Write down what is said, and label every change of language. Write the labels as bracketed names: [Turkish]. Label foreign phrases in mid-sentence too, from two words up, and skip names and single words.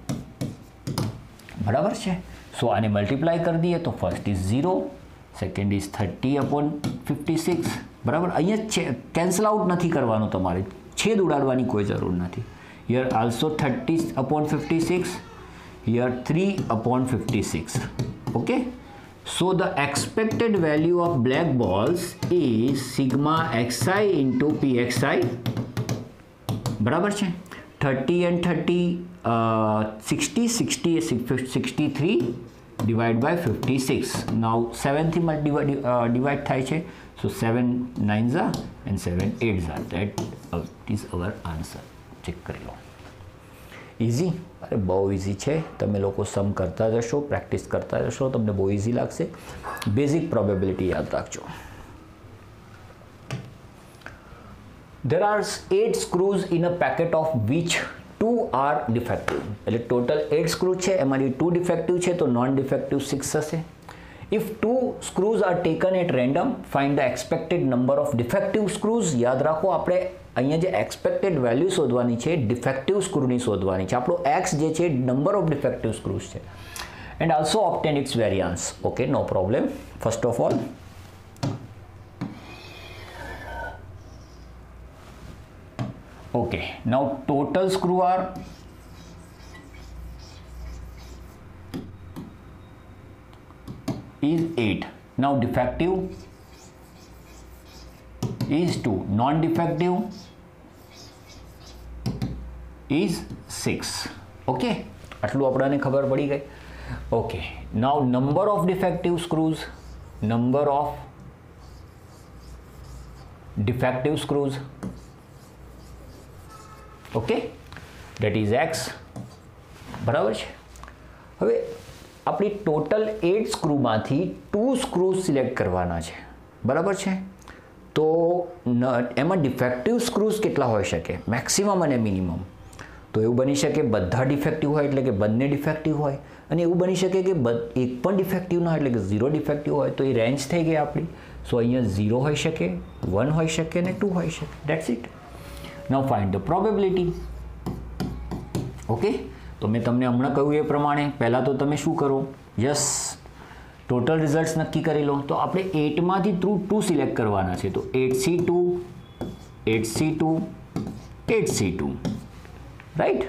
[Gujarati] બરાબર છે? સો આને મલ્ટીપ્લાય કરી દઈએ તો [English] first is 0, second is 30 upon 56 [Gujarati] બરાબર. અહીંયા કેન્સલ આઉટ નથી કરવાનું, તમારે છેદ ઉડાડવાની કોઈ જરૂર નથી. [English] here also 30/56, here 3/56. ઓકે, so the expected value of black balls is sigma xi into pxi. [Gujarati] બરાબર છે. [English] 30 and 30 60 60 63 divided by 56. [Gujarati] now 7 થી divide થાય છે, [English] so 7 9s are and 7 8s are. that is our answer. [Gujarati] ચેક કરી લો. ઇઝી, અરે બહુ ઇઝી છે. તમે લોકો સમ કરતા જશો, પ્રેક્ટિસ કરતા જશો, તમને બહુ ઇઝી લાગશે. [English] basic probability [Gujarati] યાદ રાખજો. [English] There are 8 screws in a packet of which 2 are defective. [Gujarati] એટલે ટોટલ 8 સ્ક્રૂ છે, એમાંથી 2 ડિફેક્ટિવ છે, તો [English] non defective [Gujarati] 6 હશે. [English] If 2 screws are taken at random, find the expected number of defective screws. [Gujarati] યાદ રાખો, આપણે અહીંયા જે [English] expected value [Gujarati] શોધવાની છે ડિફેક્ટિવ સ્ક્રૂની શોધવાની છે. આપણો એક્સ જે છે [English] number of defective screws [Gujarati] છે. [English] and also obtain its variance. okay, no problem. first of all okay, now total screw are is 8. now defective is 2, non-defective is 6. [Gujarati] okay, આટલું આપણને ખબર પડી ગઈ. [English] okay, now number of defective screws, number of defective screws, ઓકે, that is x. [Gujarati] બરાબર છે. હવે આપણી ટોટલ 8 સ્ક્રૂમાંથી 2 સ્ક્રૂ સિલેક્ટ કરવાના છે. બરાબર છે. તો એમાં ડિફેક્ટિવ સ્ક્રૂઝ કેટલા હોઈ શકે? મેક્સિમમ અને મિનિમમ. તો એવું બની શકે બધા ડિફેક્ટિવ હોય એટલે કે બંને ડિફેક્ટિવ હોય, અને એવું બની શકે કે એક પણ ડિફેક્ટિવ ના હોય એટલે કે 0 ડિફેક્ટિવ હોય. તો એ રેન્જ થઈ ગઈ આપણી. સો અહીંયા 0 હોઈ શકે, 1 હોઈ શકે અને 2 હોઈ શકે. [English] that's it. Now find the probability. [Gujarati] ઓકે, તો મેં તમને હમણાં કહ્યું એ પ્રમાણે પહેલાં તો તમે શું કરો, [English] yes total results [Gujarati] નક્કી કરી લો. તો આપણે 8માંથી 2 સિલેક્ટ કરવાના છે. તો 8C2 8C2 8C2, રાઈટ.